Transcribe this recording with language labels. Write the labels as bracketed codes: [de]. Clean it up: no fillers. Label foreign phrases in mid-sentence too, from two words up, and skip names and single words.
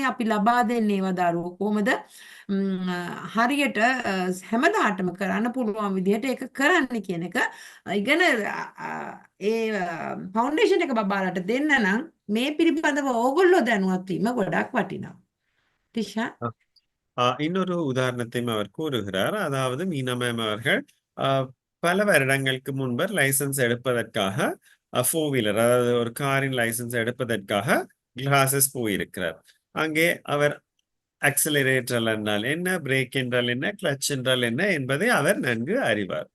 [si] අපි ලබා දෙන්නේ ඒවා දරුවෝ කොහොමද හරියට හැමදාටම කරන්න පුළුවන් විදිහට ඒක කරන්න කියන එක ඉගෙන ඒ ෆවුන්ඩේෂන් එක බබාලට දෙන්න නම් මේ පිළිබඳව ඕගොල්ලෝ දැනුවත් වීම ගොඩක් වටිනවා. ටිෂා [ta] இன்னொரு உதாரணத்தையும் அவர் கூறுகிறார். அதாவது மீனா மேம் அவர்கள் பல வருடங்களுக்கு முன்பர் லைசன்ஸ் எடுப்பதற்காக [en] four wheeler, [ta] அதாவது ஒரு காரின் லைசன்ஸ் எடுப்பதற்காக கிளாஸஸ் போயிருக்கிறார். அங்கே அவர் அக்சலரேட்டர் என்றால் என்ன, பிரேக் என்றால் என்ன, கிளச் என்றால் என்ன என்பதை அவர் நன்கு அறிவார்.